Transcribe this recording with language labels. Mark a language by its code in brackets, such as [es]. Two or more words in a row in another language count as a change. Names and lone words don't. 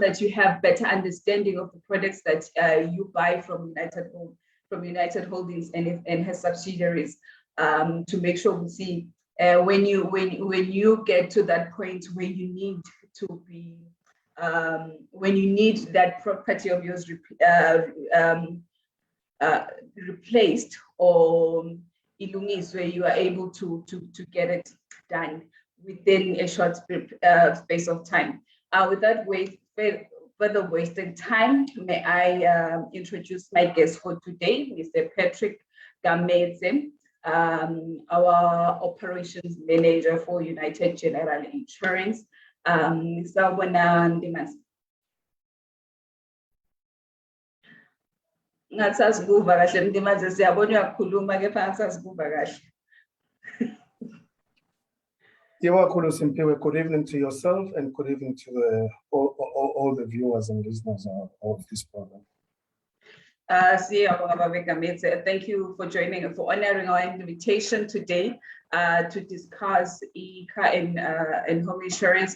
[en] that you have better understanding of the products that you buy from United Holdings and her subsidiaries, to make sure we see when you get to that point where you need to be when you need that property of yours replaced or illumis, where you are able to get it done within a short space of time. Without further wasting time, may I introduce my guest for today, Mr. Patrick Gameze, our operations manager for United General Insurance. [ss] Ngasasibuva kahle Mndimaze, siyabona uyakhuluma kepha ngasasibuva kahle. [en] Good evening to yourself and good evening to all the viewers and listeners of this program. Thank you for joining and for honoring our invitation today to discuss car and home insurance.